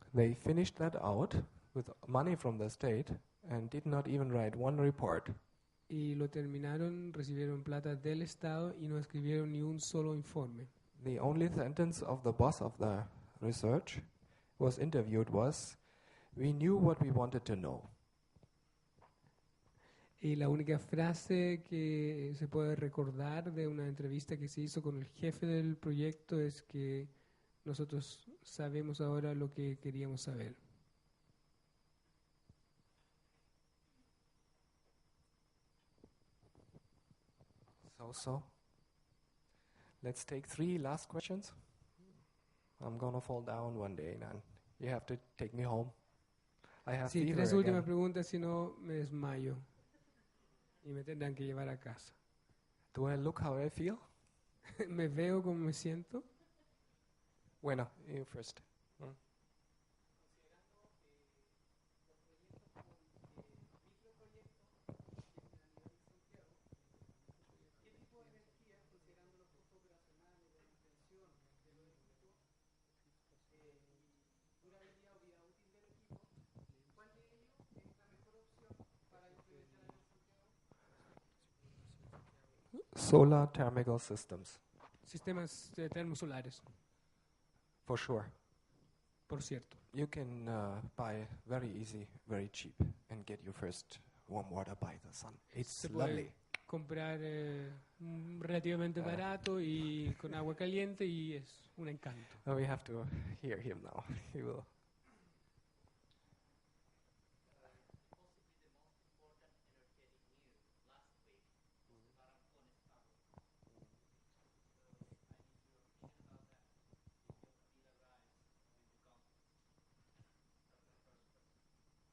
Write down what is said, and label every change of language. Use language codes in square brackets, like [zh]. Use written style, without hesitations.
[en] They finished that out with money from the state and did not even write one report. [es] Y lo terminaron, recibieron plata del Estado y no escribieron ni un solo informe. [en] The only sentence of the boss of the research was interviewed was, "We knew what we wanted to know." [es] Y la única frase que se puede recordar de una entrevista que se hizo con el jefe del proyecto es que nosotros sabemos ahora lo que queríamos saber. [en] So. Let's take 3 last questions. I'm gonna fall down one day, and you have to take me home. I have [es] Sí, [en] fever [es] 3 últimas [en] again. [es] preguntas, si no me desmayo y me tendrán que llevar a casa. [en] Do I look how I feel? [es] ¿Me veo como me siento? Bueno, [en] you first. [es] ¿Qué tipo de energía, considerando los costos operacionales, de mantención de los equipos, durabilidad o vida útil del equipo, cuál de ellos es la mejor opción para implementar en Santiago? [en] Solar thermal systems, [es] Sistemas termosolares. [en] for sure. [es] Por cierto, [en] You can buy very easy, very cheap, and get your first warm water by the sun. It's [es] se [en] lovely. [es] puede comprar relativamente barato y con agua caliente y es un encanto. [en] We have to hear him now. He will. Possibly the most important energetic news last week was the Barancones power plant. I need your opinion about that. If you're familiarized with the context. That's my first question.